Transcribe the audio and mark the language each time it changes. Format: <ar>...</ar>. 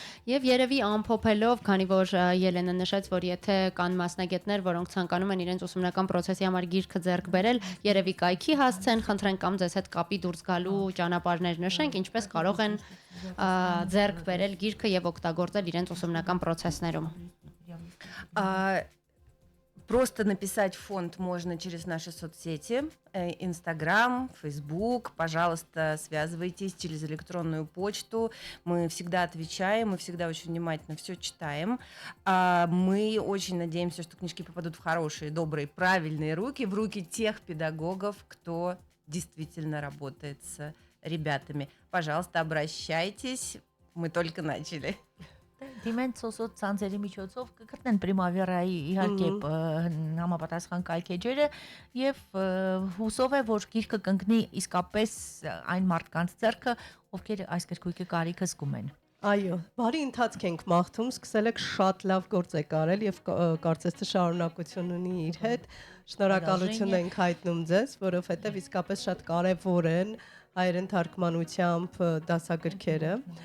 <hy>Եվ երևի ամփոփելով, քանի որ Ելենը նշեց, որ եթե կան մասնագետներ, որոնք ցանկանում են իրենց ուսումնական process-ի համար գիրքը ձեռք բերել, երևի կայքի հասցեն, խնդրենք կամ ձեզ հետ կապի դուրս գալու ճանապարհներ նշենք, ինչպես կարող են ձեռք բերել գիրքը եւ օգտագործել իրենց ուսումնական process-ներում։</hy> <ru>Просто написать в фонд можно через наши соцсети, Инстаграм, Фейсбук. Пожалуйста, связывайтесь через электронную почту. Мы всегда отвечаем, мы всегда очень внимательно все читаем. Мы очень надеемся, что книжки попадут в хорошие, добрые, правильные руки, в руки тех педагогов, кто действительно работает с ребятами. Пожалуйста, обращайтесь. Мы только начали.</ru> <hy>Դիմեն սոսոտ ցանցերի միջոցով կգտնեն Primavera-ի իհարկե համապատասխան կայքեջերը եւ հուսով է, որ գիրքը կընկնի իսկապես այն մարդկանց ձեռքը, ովքեր այս գրքույկի կարիքը զգում են։ Այո, բարի ընթացք ենք մաղթում, սկսել եք շատ լավ գործ եք արել եւ կարծես թե շարունակություն ունի իր հետ։ Շնորհակալություն ենք հայտնում ձեզ, որովհետեւ իսկապես շատ կարեւոր են հայերեն թարգմանությամբ դասագրքերը։</hy>